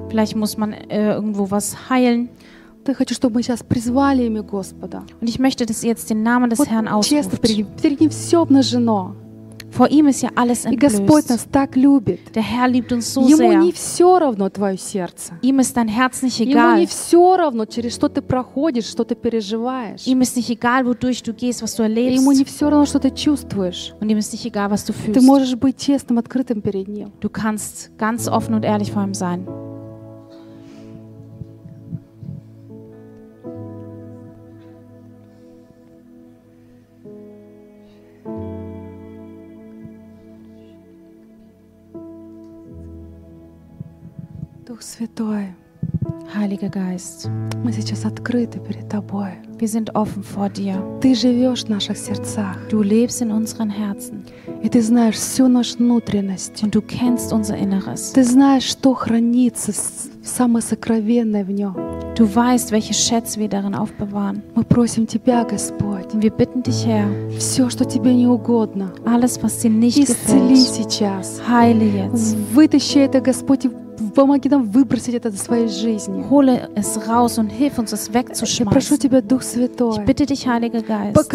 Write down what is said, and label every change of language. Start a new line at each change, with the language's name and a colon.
German: Vielleicht muss man irgendwo was heilen.
Russian: Ты хочешь, чтобы мы сейчас призвали имя Господа.
German: Und ich möchte, dass ihr jetzt den Namen des Herrn ausruft.
Russian: Честно, перед ним все обнажено.
German: Vor ihm ist ja alles entblößt.
Russian: И Господь нас так любит.
German: Der Herr liebt uns so
Russian: Ему
German: sehr.
Russian: Не все равно твое сердце.
German: Ihm ist dein Herz nicht egal.
Russian: Ему не все равно, через что ты проходишь, что ты переживаешь.
German: Ihm ist nicht egal, wodurch du gehst, was du erlebst.
Russian: Ему не все равно, что ты чувствуешь.
German: Und ihm ist nicht egal, was du fühlst.
Russian: Ты можешь быть честным, открытым перед ним.
German: Du kannst ganz offen und ehrlich vor ihm sein.
Russian: Святой,
German: Heiliger Geist,
Russian: мы сейчас открыты перед Тобой.
German: Wir sind offen vor dir.
Russian: Ты живешь в наших сердцах.
German: Du lebst in unseren Herzen.
Russian: И ты знаешь всю нашу внутренность.
German: Und du kennst unser Inneres.
Russian: Ты знаешь, что хранится в самое сокровенное в нем.
German: Du weißt, welche Schätze wir darin aufbewahren.
Russian: Мы просим Тебя, Господь.
German: Wir bitten dich, Herr.
Russian: Все, что Тебе не угодно.
German: Alles, was dir nicht gefällt.
Russian: Исцели сейчас.
German: Heile jetzt.
Russian: Вытащи это, Господь, и помоги нам выбросить это из своей жизни.
German: Hole es raus und hilf uns, es wegzuschmeißen.
Russian: Я прошу Тебя, Дух Святой.
German: Ich bitte dich, Heiliger Geist.